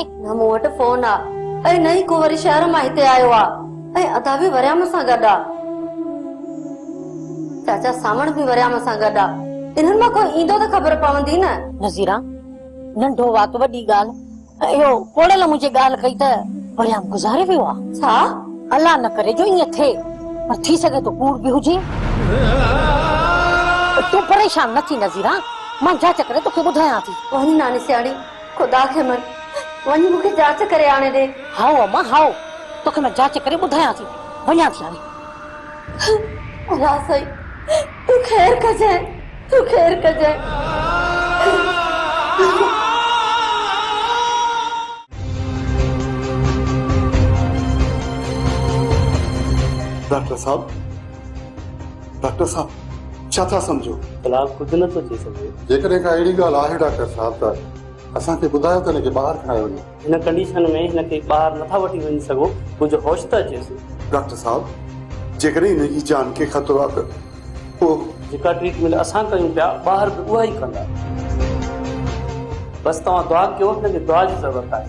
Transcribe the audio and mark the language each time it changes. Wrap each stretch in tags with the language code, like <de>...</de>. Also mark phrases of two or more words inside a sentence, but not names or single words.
<sd>न मूं वटि फोन आहे ऐं न ई को वरी शहर मां हिते आयो आहे ऐं अदा बि वरियाम सां गॾु आहे। चाचा सामण बि वरियाम सां गॾु आहे। इन्हनि मां कोई ईंदो त ख़बर पवंदी न। नज़ीरा नंढो वात वॾी ॻाल्हि, इहो कोड़े लाइ मुंहिंजी ॻाल्हि कई त वरियाम गुज़ारे वियो आहे। छा अल्लाह न करे जो ईअं थे, पर थी सके तो कूड़ भी हुजे। तू परेशान न थी नज़ीरा, मां जांच करे तोखे ॿुधायां थी। वञ नानी सियाणी, खुदा खे मन वञ मूंखे जांच करे आणे दे। हाओ अम्मा हाओ, तोखे मैं जांच करे ॿुधायां थी। वञा थी हाणे। अल्लाह सही, तू खैर कजाए, तू खैर कजाए। डॉक्टर साहब छा था समझो? फिलहाल कुछ न तो थी सके। जेकॾहिं का अहिड़ी ॻाल्हि आहे डॉक्टर साहब त असांखे ॿुधायो त हिनखे ॿाहिरि खणाए वञो। हिन कंडीशन में हिनखे ॿाहिरि नथा वठी वञी सघो, कुछ होश त अचेसि। डॉक्टर साहब जेकॾहिं हिनजी जान खे ख़तरो आहे त पोइ जेका ट्रीटमेंट असां कयूं पिया ॿाहिरि बि उहा ई कंदा। बस तव्हां दुआ कयो, हिनखे दुआ जी ज़रूरत आहे।</sd>